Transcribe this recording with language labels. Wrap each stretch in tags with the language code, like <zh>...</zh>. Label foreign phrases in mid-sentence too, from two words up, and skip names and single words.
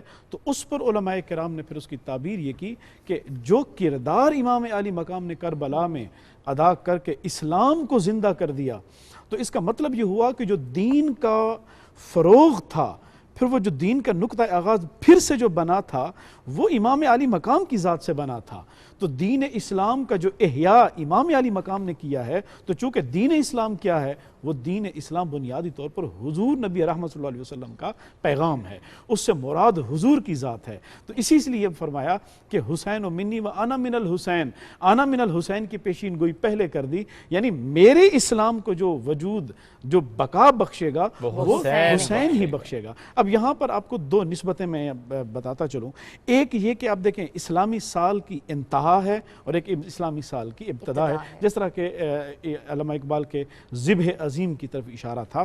<ur>تو اس پر علماء کرام نے پھر اس کی تعبیر یہ کی کہ جو کردار امام علی مقام نے کربلا میں ادا کر کے اسلام کو زندہ کر دیا، تو اس کا مطلب یہ ہوا کہ جو دین کا فروغ تھا، پھر وہ جو دین کا نقطہ آغاز پھر سے جو بنا تھا وہ امام علی مقام کی ذات سے بنا تھا۔ تو دین اسلام کا جو احیاء امام علی مقام نے کیا ہے، تو چونکہ دین اسلام کیا ہے؟ وہ دین اسلام بنیادی طور پر حضور نبی رحمت</ur> <ar>صلی اللہ علیہ وسلم</ar> <ur>کا پیغام ہے، اس سے مراد حضور کی ذات ہے۔ تو اسی لیے فرمایا کہ</ur> <ar>حسین و منی و انا من الحسین، انا من الحسین</ar> <ur>کی پیشین گوئی پہلے کر دی، یعنی میرے اسلام کو جو وجود، جو بقا بخشے گا وہ حسین ہی بخشے گا۔ اب یہاں پر آپ کو دو نسبتیں میں بتاتا چلوں، ایک یہ کہ آپ دیکھیں اسلامی سال کی انتہا ہے اور ایک اسلامی سال کی ابتدا ہے، جس طرح کہ علامہ اقبال کے ذبح عظیم کی طرف اشارہ تھا۔</ur>